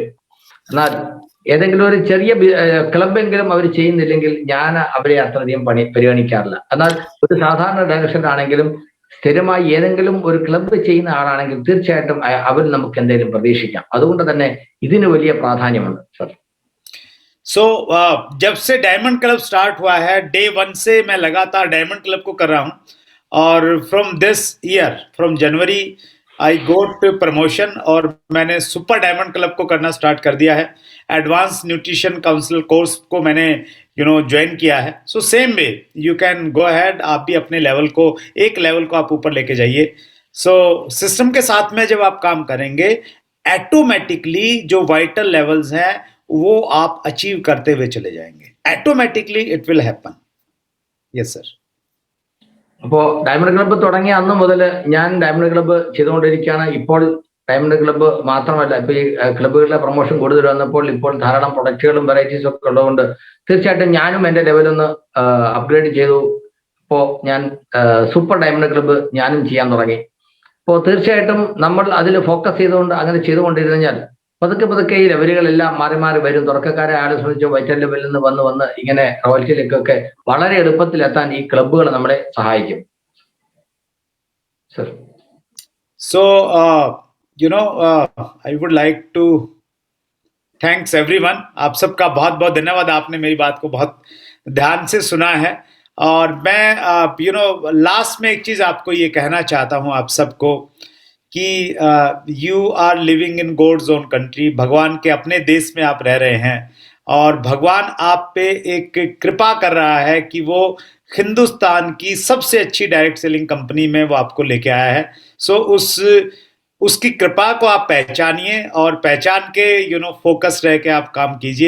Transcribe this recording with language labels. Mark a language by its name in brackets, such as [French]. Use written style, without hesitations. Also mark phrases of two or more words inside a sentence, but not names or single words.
[Malayalam] എന്നാൽ ഏതെങ്കിലും ഒരു ചെറിയ ക്ലബെങ്കിലും അവർ ചെയ്യുന്നില്ലെങ്കിൽ ഞാൻ അവരെ അത്രയധികം പരിഗണിക്കാറില്ല. എന്നാൽ ഒരു സാധാരണ ഡയറക്ഷനാണെങ്കിലും സ്ഥിരമായി ഏതെങ്കിലും ഒരു ക്ലബ്ബ് ചെയ്യുന്ന ആളാണെങ്കിൽ തീർച്ചയായിട്ടും അവർ നമുക്ക് എന്തെങ്കിലും പ്രതീക്ഷിക്കാം. അതുകൊണ്ട് തന്നെ ഇതിന് വലിയ പ്രാധാന്യമുണ്ട് സർ. [Hindi] सो जब से डायमंड क्लब स्टार्ट हुआ है, डे 1 से मैं लगातार डायमंड क्लब को कर रहा हूं. और [English] from this year, from January I got promotion [Hindi] और मैंने सुपर डायमंड क्लब को करना स्टार्ट कर दिया है. [English] advance nutrition council course [Hindi] को मैंने ज्वाइन किया है. [English] so same way you can go ahead, [Hindi] आप भी अपने लेवल को, एक लेवल को आप ऊपर लेके जाइए. सो सिस्टम के साथ में जब आप काम करेंगे, ऑटोमेटिकली जो [English] vital levels [Hindi] हैं वो आप अचीव करते हुए चले जाएंगे. [English] automatically it will happen. yes sir. [Malayalam] അപ്പോൾ ഡയമണ്ട് ക്ലബ്ബ് തുടങ്ങിയ അന്ന് മുതൽ ഞാൻ ഡയമണ്ട് ക്ലബ്ബ് ചെയ്തുകൊണ്ടിരിക്കുകയാണ്. ഇപ്പോൾ ഡയമണ്ട് ക്ലബ്ബ് മാത്രമല്ല, ഇപ്പൊ ഈ ക്ലബ്ബുകളിലെ പ്രൊമോഷൻ കൂടുതൽ വന്നപ്പോൾ ഇപ്പോൾ ധാരാളം പ്രൊഡക്റ്റുകളും വെറൈറ്റീസും ഒക്കെ ഉള്ളതുകൊണ്ട് തീർച്ചയായിട്ടും ഞാനും എന്റെ ലെവലൊന്ന് അപ്ഗ്രേഡ് ചെയ്തു. ഇപ്പോൾ ഞാൻ സൂപ്പർ ഡയമണ്ട് ക്ലബ്ബ് ഞാനും ചെയ്യാൻ തുടങ്ങി. അപ്പോൾ തീർച്ചയായിട്ടും നമ്മൾ അതിൽ ഫോക്കസ് ചെയ്തുകൊണ്ട് അങ്ങനെ ചെയ്തുകൊണ്ടിരുന്നു കഴിഞ്ഞാൽ പതുക്കെ പതുക്കെ ഈ ലെവലുകളെല്ലാം മാറി മാറി വരും. തുടക്കക്കാരെ ആളെ സംബന്ധിച്ച് വൈറ്റൽ ലെവലിൽ നിന്ന് വന്ന് ഇങ്ങനെ റോയൽറ്റിയിലേക്കൊക്കെ വളരെ എളുപ്പത്തിലെത്താൻ ഈ ക്ലബ്ബുകൾ നമ്മളെ സഹായിക്കും. സർ, [English] So, I would like to thanks everyone. [Hindi] आप सबका बहुत बहुत धन्यवाद, आपने मेरी बात को बहुत ध्यान से सुना है. और मैं लास्ट में एक चीज आपको ये कहना चाहता हूँ आप सबको कि [English] you are living in God's own country. [Hindi] भगवान के अपने देश में आप रह रहे हैं और भगवान आप पे एक कृपा कर रहा है कि वो हिंदुस्तान की सबसे अच्छी [English] direct selling company [Hindi] में वो आपको लेके आया है. सो उसकी कृपा को आप पहचानिए और पहचान के फोकस रह के आप काम कीजिए.